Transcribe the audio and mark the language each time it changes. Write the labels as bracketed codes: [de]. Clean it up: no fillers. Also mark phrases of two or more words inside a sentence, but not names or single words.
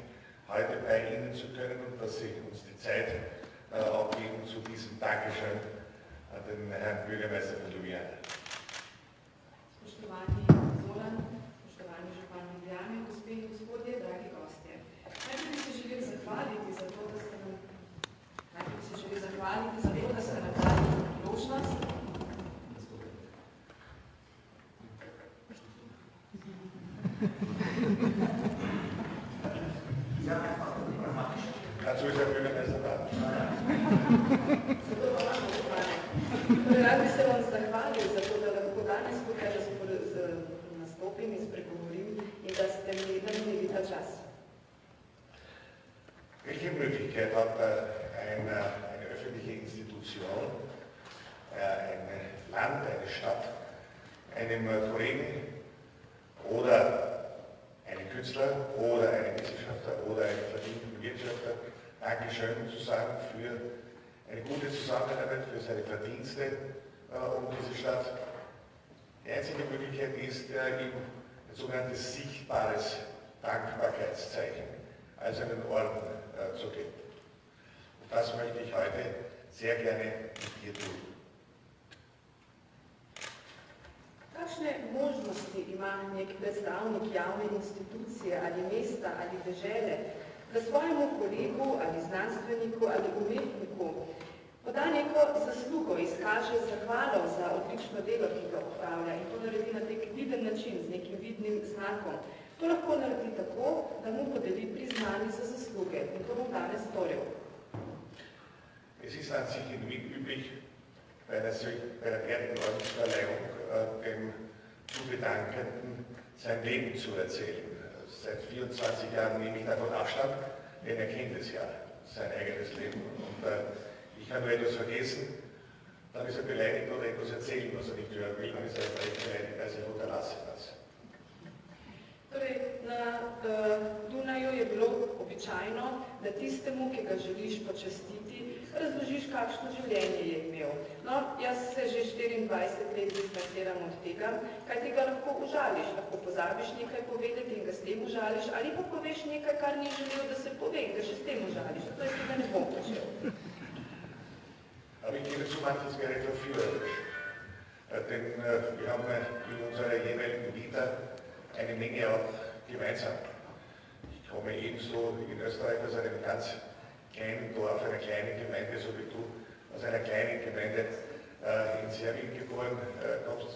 [de] heute bei Ihnen zu können und dass Sie uns die Zeit auch geben zu diesem Dankeschön an den Herrn Bürgermeister von Ljubljana. [sl] Spoštovani Zoran, spoštovani župan Ljubljane, gospe in gospodje, dragi gostje. Najprej bi se želeli zahvaliti za to, da ste nam dali priložnost. [de] Dazu ist der Bürgermeister da. [sl] Rad bi se vam zahvalil za to, da lahko danes tukaj nastopim in spregovorim in da ste mi namenili ta čas. [de] Welche Möglichkeit hat eine öffentliche Institution, ein Land, eine Stadt, einem Kollegen oder einem Künstler oder einem Wissenschaftler oder einem verdienten Wirtschaftler Dankeschön zu sagen für eine gute Zusammenarbeit, für seine Verdienste um diese Stadt. Die einzige Möglichkeit ist, ihm ein sogenanntes sichtbares Dankbarkeitszeichen, also einen Orden zu geben. Und das möchte ich heute sehr gerne mit dir tun. [sl] Kakšne možnosti ima nek predstavnik javne institucije ali mesta ali dežele, da svojemu kolegu ali znanstveniku ali umetniku poda neko zaslugo, izkaže zahvalo za odlično delo, ki ga opravlja in to naredi na nek viden način, z nekim vidnim znakom. To lahko naredi tako, da mu podeli priznanje za zasluge in to bom danes storil. [de] Es ist an sich nicht üblich, bei der werten Ordensverleihung dem Zugedankten sein Leben zu erzählen. Seit 24 Jahren nehme ich davon Abstand, denn er kennt es ja, sein eigenes Leben. Und ich habe nur etwas vergessen, dann ist er beleidigt oder etwas erzählen, was er nicht hören will, dann ist er vielleicht beleidigt, weil er unterlassen hat. [sl] Torej, na Dunaju je bilo običajno, da tistemu, ki ga želiš počastiti, razložiš, kakšno življenje je imel. No, jaz se že 24 let distanciram od tega, kaj tega lahko užališ. Lahko pozabiš nekaj povedati in ga s tem užališ, ali pa poveš nekaj, kar ni želel, da se pove in ga še s tem užališ. Zato jaz tega ne bom počel. [de] Aber ich gebe zu, manches wäre verführerisch. Denn wir haben in unserer jeweiligen Vita eine Menge auch gemeinsam. Ich komme ebenso in Österreich aus einem ganz kleinen Dorf, einer kleinen Gemeinde, so wie du, aus einer kleinen Gemeinde in Serbien geboren, kommst.